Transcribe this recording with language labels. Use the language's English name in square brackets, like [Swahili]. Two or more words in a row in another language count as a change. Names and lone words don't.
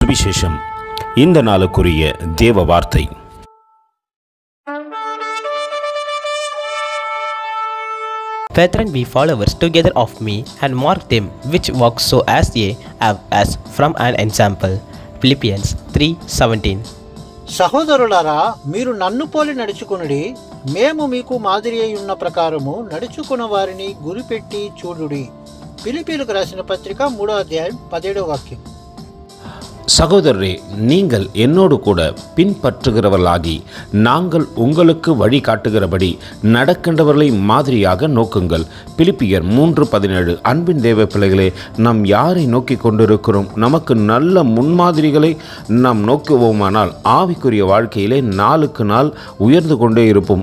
[Tamil] சுவிசேஷம். இந்த நாளுக்குரிய தேவ வார்த்தை. [English] Brethren, be followers together of me, and mark them which walk so as ye have as from an example. Philippians 3:17. [Telugu] సహోదరులారా, మీరు నన్ను పోలి నడుచుకొనుడి, మేము మీకు మాదిరి అయి ఉన్న ప్రకారము నడుచుకున్న వారిని గురిపెట్టి చూడుడి. ఫిలిప్పీయులకు రాసిన పత్రిక 3వ అధ్యాయం 17వ వాక్యం. [Tamil] சகோதரரே, நீங்கள் என்னோடு கூட பின்பற்றுகிறவர்களாகி நாங்கள் உங்களுக்கு வழி காட்டுகிறபடி நடக்கின்றவர்களை மாதிரியாக நோக்குங்கள். பிலிப்பியர் 3:17. அன்பின் தேவ பிள்ளைகளே, நாம் யாரை நோக்கி கொண்டிருக்கிறோம்? நமக்கு நல்ல முன்மாதிரிகளை நாம் நோக்குவோமானால் ஆவிக்குரிய வாழ்க்கையிலே நாளுக்கு நாள் உயர்ந்து கொண்டே இருப்போம்.